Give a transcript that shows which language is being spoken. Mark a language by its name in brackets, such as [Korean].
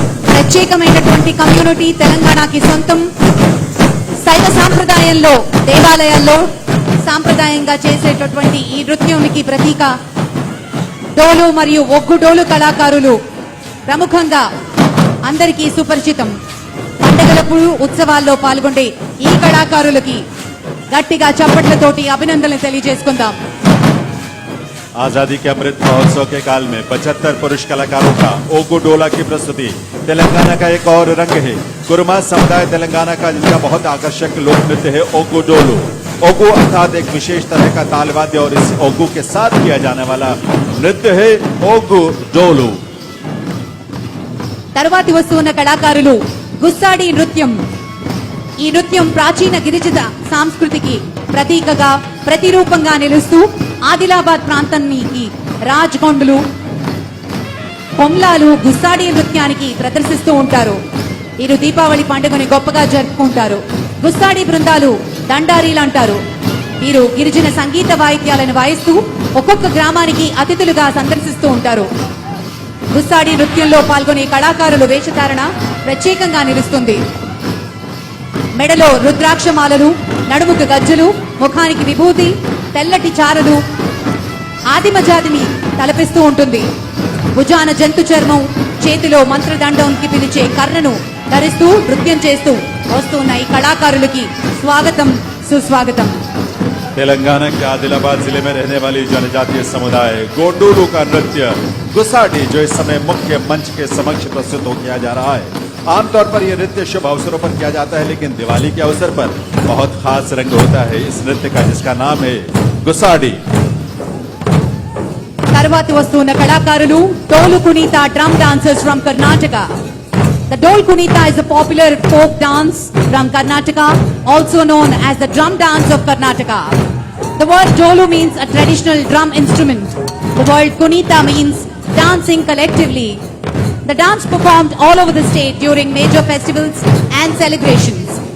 [Telugu] ప్రత్యేకమైనటువంటి కమ్యూనిటీ తెలంగాణకి సొంతం. శైవ సాంప్రదాయంలో దేవాలయాల్లో సాంప్రదాయంగా చేసేటటువంటి ఈ నృత్యానికి ప్రతీక డోలు మరియు ఒగ్గు డోలు కళాకారులు ప్రముఖంగా అందరికీ సుపరిచితం. పండుగలప్పుడు ఉత్సవాల్లో పాల్గొండే ఈ కళాకారులకి గట్టిగా చప్పట్లతోటి అభినందనలు తెలియజేసుకుందాం. [Hindi] आजादी के अमृत महोत्सव के काल में 75 पुरुष कलाकारों का ओगू डोला की प्रस्तुति तेलंगाना का एक और रंग है. कुरुमा समुदाय तेलंगाना का जिनका बहुत आकर्षक लोक नृत्य है ओगू डोलू. ओगू अर्थात एक विशेष तरह का तालवाद्य और इस ओगू के साथ किया जाने वाला नृत्य है ओगू डोलू. [Telugu] తరువాతి వస్తున్న కళాకారులు గుస్సాడి నృత్యం. ఈ నృత్యం ప్రాచీన గిరిజన సంస్కృతికి ప్రతీకగా ప్రతిరూపంగా నిలుస్తూ ఆదిలాబాద్ ప్రాంతానికి రాజ్గొండలు కొమ్లాలు గుస్సాడి నృత్యానికి ప్రదర్శిస్తూ ఉంటారు. వీరు దీపావళి పండుగని గొప్పగా జరుపుకుంటారు. గుస్సాడి బృందాలు దండారీలు అంటారు. వీరు గిరిజన సంగీత వాయిద్యాలను వాయిస్తూ ఒక్కొక్క గ్రామానికి అతిథులుగా సందర్శిస్తూ ఉంటారు. గుస్సాడి నృత్యంలో పాల్గొనే కళాకారులు వేషధారణ ప్రత్యేకంగా నిలుస్తుంది. మెడలో రుద్రాక్షమాలలు, నడుముకు గజ్జలు, ముఖానికి విభూతి, తెల్లటి చారలు ఆదిమ జాతిని తలపిస్తూ ఉంటుంది. భుజాన జంతు చర్మం, చేతిలో మంత్రదండంకి పిలిచే కర్రను ధరిస్తూ నృత్యం చేస్తూ వస్తున్న ఈ కళాకారులకి స్వాగతం, సుస్వాగతం. [Hindi] तेलंगाना के आदिलाबाद जिले में रहने वाली जनजातीय समुदाय गोंडोलू का नृत्य गुसाडी जो इस समय मुख्य मंच के समक्ष प्रस्तुत हो किया जा रहा है. आमतौर पर यह नृत्य शुभ अवसरों पर किया जाता है, लेकिन दिवाली के अवसर पर बहुत खास रंग होता है इस नृत्य का, जिसका नाम है गुसाडी. [Telugu] తర్వాతి వస్తున్న కళాకారులు డోలు Kunitha [English] Drum dancers from Karnataka. The Dol Kunita is a popular folk dance from Karnataka, also known as the drum dance of Karnataka. The word Dolu means a traditional drum instrument. The word Kunita means dancing collectively. The dance performed all over the state during major festivals and celebrations.